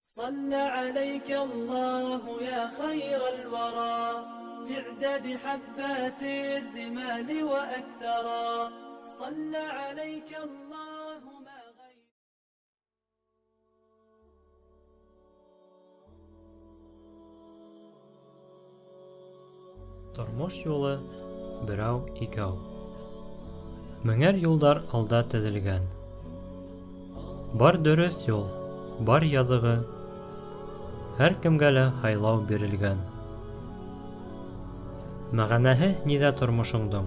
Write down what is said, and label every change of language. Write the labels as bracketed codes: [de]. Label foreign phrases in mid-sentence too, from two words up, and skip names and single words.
[ar] صلى عليك الله يا خير الورى تعداد حبات الرمال وأكثرا صلى عليك الله ما غير. [ba] Тормыш юлы берәү икәү. Меңәр юлдар алда төҙөлгән. Бар дөрөҫ юл, бар яҙығы, һәр кемгә лә һайлау бирелгән. Мәғәнәһе ниҙә тормошоңдоң?